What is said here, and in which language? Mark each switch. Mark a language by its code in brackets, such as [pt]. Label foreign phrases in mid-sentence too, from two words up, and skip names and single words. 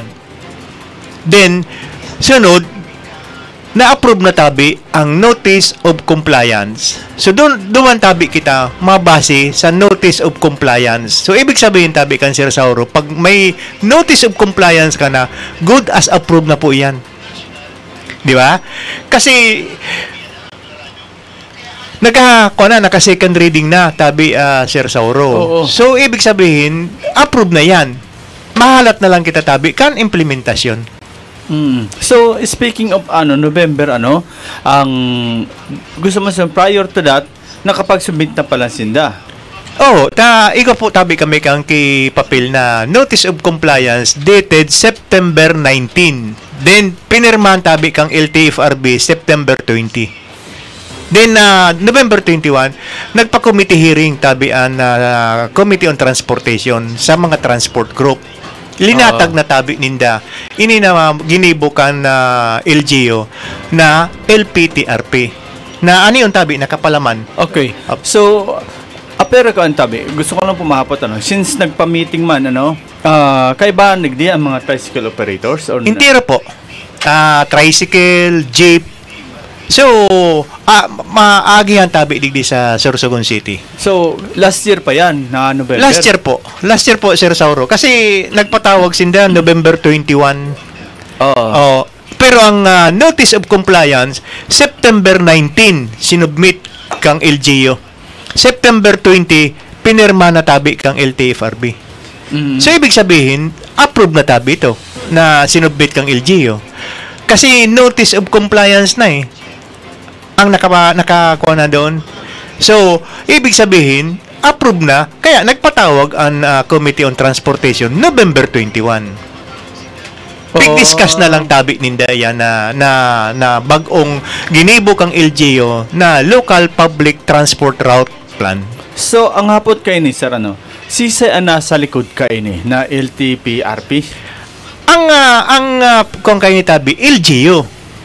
[bik] Then sunod na-approve na tabi ang Notice of Compliance. So duman tabi kita mabase sa Notice of Compliance. [tl] So ibig sabihin tabi kan Sir Sauro, pag may Notice of Compliance ka na, [en] good as approved [tl] na po yan. Di ba? Kasi naka- [en] second reading [tl] na tabi Sir Sauro. Oo. So ibig sabihin, approve na yan. [bik] Mahalat na lang kita tabi kan implementasyon. So [en] speaking of November [bik] ang gusto mo sa [en] prior to that [bik] nakapag-submit na pala sinda. Ikaw po tabi kami kang papel na Notice of Compliance dated September 19. Then pinirmahan tabi kang LTFRB September 20. Then November 21 nagpa-committee hearing tabi ang Committee on Transportation sa mga transport group. Linatag na tabi ninda. Ini na ginibukan na LGU na LPTRP. Na ano yung tabi nakapalaman. [en] Okay. [bik] So pero ko ang tabi, gusto ko lang pumahapot since nagpa-meeting man kay ba nagdi ang mga [en] tricycle operators [bik] or Intiro po. Tricycle, jeep. So, maagihan tabi digdi sa Sorsogon City. [en] So, last year [tl] pa yan na November? [en] Last year po, Sir Sauro. [bik] Kasi nagpatawag sinda November 21. Pero ang Notice of Compliance, September 19, sinubmit kang LGU. September 20, pinirma na tabi kang LTFRB. So, [tl] ibig sabihin, [bik] approve na tabi ito na sinubmit kang LGU. [tl] Kasi Notice of Compliance na ang nakakuha na doon. So, ibig sabihin, approve na, kaya nagpatawag ang Committee on Transportation November 21. [bik] Discuss na lang tabi ninda yan na bagong ginibo kang LGU na Local Public Transport Route Plan. So, ang hapot kayo ni Sir, sisay nasa likod kayo ni na LTPRP? Ang kung kayo ni tabi, LGU.